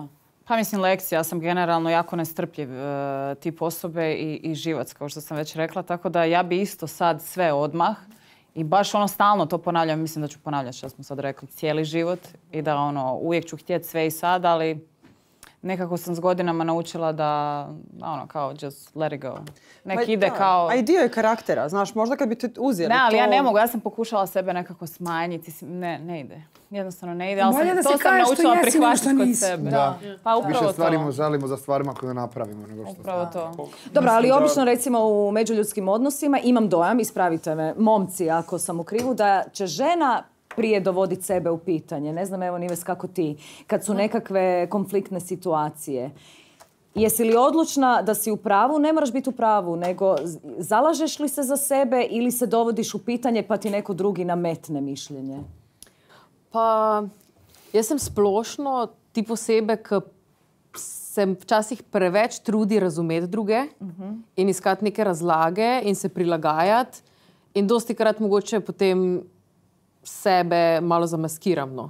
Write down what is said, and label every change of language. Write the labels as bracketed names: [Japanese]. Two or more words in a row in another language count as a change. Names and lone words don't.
[Croatian] Pa mislim lekcija, ja sam generalno jako nestrpljiv tip osobe i živac, kao što sam već rekla, tako da ja bi isto sad sve odmah i baš stalno to ponavljam, mislim da ću ponavljati što smo sad rekli, cijeli život i da uvijek ću htjeti sve i sad, ali nekako sam s godinama naučila da kao [English] just let it go. [Croatian] Nek ide kao... A i dio je karaktera, znaš, možda kad bi te uzeli to... Ne, ali ja ne mogu, ja sam pokušala sebe nekako smanjiti, ne ide. Jednostavno ne ide, ali to sam naučila prihvatiti kod sebe. Pa upravo to. Više stvarimo želimo za stvarima koje napravimo nego što upravo to. Dobro, ali obično recimo u međuljudskim odnosima imam dojam, ispravite me, momci ako sam u krivu, da će žena prije dovoditi sebe u pitanje. Ne znam, evo Nives, kako ti, kad su nekakve konfliktne situacije. Jesi li odlučna da si u pravu? Ne moraš biti u pravu, nego zalažeš li se za sebe ili se dovodiš u pitanje pa ti neko drugi nametne mišljenje? [Slovenian] Pa, jaz sem splošno tip osebe, ki se včasih preveč trudi razumeti druge in iskati neke razlage in se prilagajati. In dostikrat mogoče potem sebe malo zamaskiram, no.